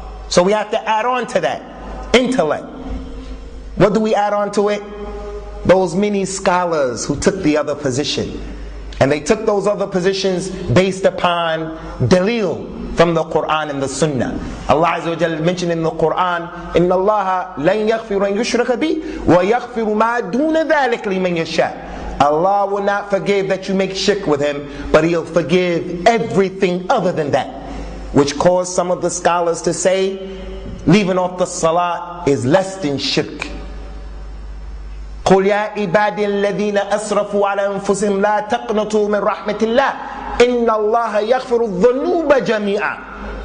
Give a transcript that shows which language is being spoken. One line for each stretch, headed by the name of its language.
English: So we have to add on to that intellect. What do we add on to it? Those many scholars who took the other position. And they took those other positions based upon dalil from the Quran and the Sunnah. Allah Azza wa Jalla mentioned in the Quran,
Arabic: إِنَّ اللَّهَ لَنْ يَغْفِرُ أَنْ يُشْرَكَ بِهِ وَيَغْفِرُ مَا دُونَ ذَلِكَ لِمَنْ يَشَاءُ.
English: Allah will not forgive that you make shirk with Him, but He'll forgive everything other than that. Which caused some of the scholars to say, leaving off the salah is less than shirk.
Arabic: قُلْ يَا عِبَادِي الَّذِينَ أَسْرَفُوا عَلَى أَنفُسِهِمْ لَا تَقْنَطُوا مِنْ رَحْمَةِ اللَّهِ إِنَّ اللَّهَ يَغْفِرُ الذُّنُوبَ جَمِيعًا.